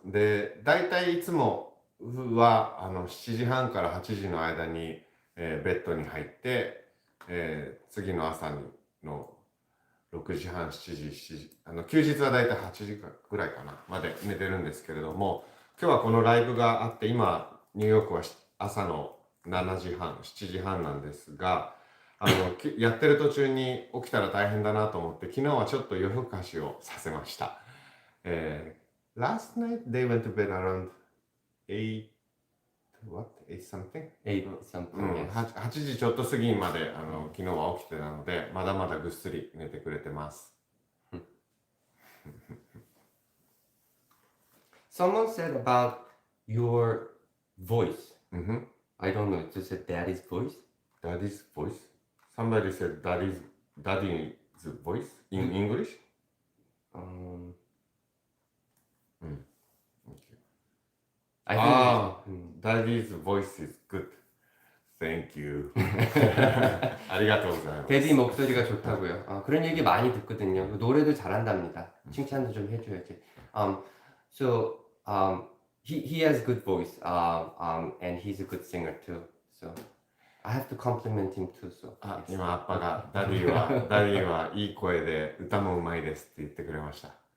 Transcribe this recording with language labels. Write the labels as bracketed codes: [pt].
[ja] で、大体いつもは7時半から8時の間に、ベッドに入って、次の朝の6時半、7時、休日は大体8時ぐらいかな、まで寝てるんですけれども、今日はこのライブがあって、今、ニューヨークは朝の7時半、7時半なんですが、やってる途中に起きたら大変だなと思って、昨日はちょっと夜更かしをさせました。 [en] Last night they went to bed around 8 something? 8 something, yes. [ja] 8時ちょっと過ぎまで昨日は起きてたので、まだまだぐっすり寝てくれてます。 [en] Someone said about your voice. I don't know, just said daddy's voice? Daddy's voice? Somebody said daddy's voice in English? I think Daddy's voice is good. Thank you. [ja] ありがとうございます。 [ko] 데디 목소리가 좋다고요. 그런 얘기 많이 듣거든요. 노래도 잘한답니다. 칭찬도 좀 해줘야지. [en] So he has good voice. And he's a good singer too. So I have to compliment him too. So [ja] 今アッパがダディはいい声で歌もうまいですって言ってくれました。